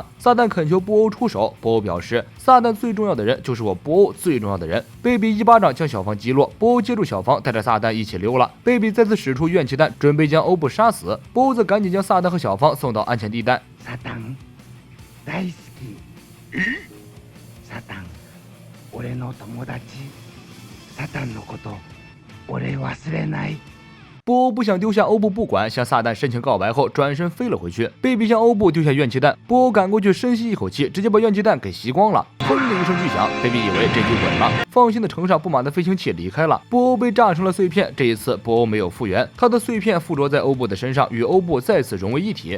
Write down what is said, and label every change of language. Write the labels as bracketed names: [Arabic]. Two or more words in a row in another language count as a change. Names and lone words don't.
[Chinese] 撒旦恳求布欧出手，布欧表示，撒旦最重要的人就是我布欧最重要的人。贝比一巴掌将小芳击落，布欧接住小芳，带着撒旦一起溜了。贝比再次使出元气弹，准备将欧布杀死。布欧则赶紧将撒旦和小芳送到安全地带。 [Japanese] 撒旦大好き。撒旦俺の友達。撒旦のこと俺忘れない。 [Chinese] 布欧不想丢下欧布不管，向撒旦深情告白后转身飞了回去。贝比向欧布丢下元气弹，布欧赶过去深吸一口气，直接把元气弹给吸光了。砰的一声巨响，贝比以为这局稳了，放心的乘上不满的飞行器离开了。布欧被炸成了碎片，这一次布欧没有复原，他的碎片附着在欧布的身上，与欧布再次融为一体。